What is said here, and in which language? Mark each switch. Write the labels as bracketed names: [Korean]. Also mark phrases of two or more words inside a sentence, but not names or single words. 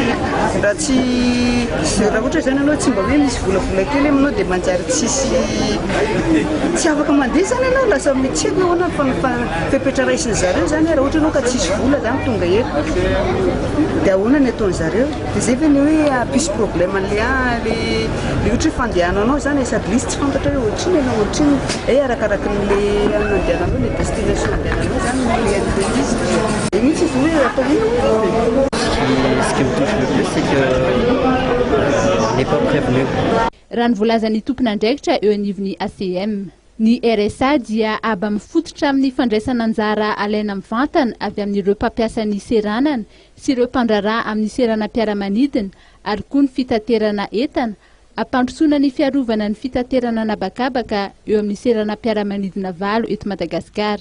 [Malagasy] raha ohatra zany ianao tsy mba hoe misy volavola kely aminao dia manjary tsy afaka mandeha zany ianao lasa mitseko ahoana fepetra raisiny zareo zany raha ohatra ianao ka tsisy vola zany tonga eto dia ahoana ny ataony zareo dia zay ve ny hoe apisy problème an'le ohatra hoe fandehananao zany sady lisy tsy fantatra hoe ohatriny ianao ohatriny arakaraky n'le andehananao le destination andehananao zany le izy dia mihitsy izy hoe atao ino. [French] Ce qui me touche le plus, c'est que on n'est pas prévenu. [Malagasy] Raha ny voalazan'ny tompon'andraikitra eo anivon'ny ACM. Ny RSA dia aba mifototra amin'ny fandraisana anjara alaina mivantana avy amin'ireo mpampiasa ny seranana sy ireo mpandraraha amin'ny seranam-piaramanidina ary koa ny fitaterana entana ampandrosoana ny fiarovana ny fitaterana anabakabaka eo amin'ny seranam-piaramanidina valo eto Madagasikara.